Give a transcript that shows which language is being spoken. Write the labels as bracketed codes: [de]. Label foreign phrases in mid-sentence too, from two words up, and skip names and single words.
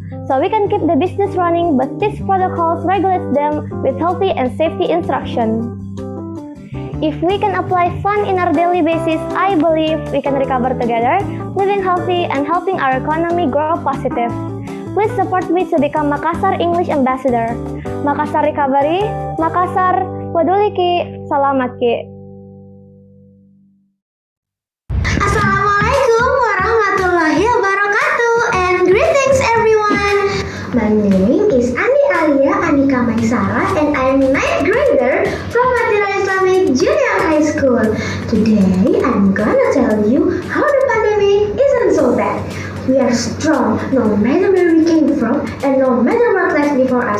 [en] So we can keep the business running, but these protocols regulate them with healthy and safety instruction. If we can apply fun in our daily basis, I believe we can recover together, living healthy and helping our economy grow positive. Please support me to become Makassar English Ambassador. [mak] Makassar Recovery, Makassar, peduli ki, salamat ki. [ar] السلام عليكم ورحمة الله وبركاته [en] and greetings everyone. My name is Andi Ali Sarah and I'm 9th grader from Madinah Islamic Junior High School. Today I'm gonna tell you how the pandemic isn't so bad. We are strong no matter where we came from and no matter what lies before us.